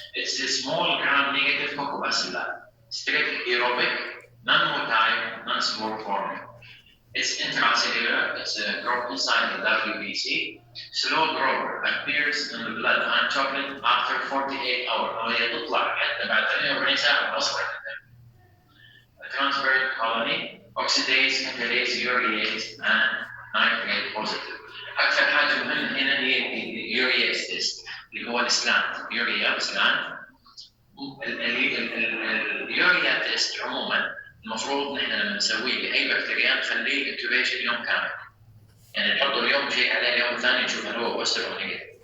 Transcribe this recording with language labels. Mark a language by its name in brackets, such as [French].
[English] It's a small gram-negative Coccobacilli, strict aerobic, non-motile, non-spore-forming. It's intracellular, it's a growth inside the WBC. Slow grower appears in the blood and chocolate after 48 hours. [Arabic] وهي تطلع حتى بعد 48 ساعة أصغر جدا. [English] A transparent colony, oxidase, catalase, urease, and nitrate positive. [Arabic] أكثر حاجة مهمة هنا هي اليورياز تيست اللي هو السلانت، يوريا سلانت. اليوريا تيست عموما المفروض نحن لما نسويه باي بكتيريا نخليه انكوبيشن يوم كامل، يعني نحطه اليوم نشيك عليه اليوم الثاني نشوف هل هو بوزيتيف او نيجاتيف.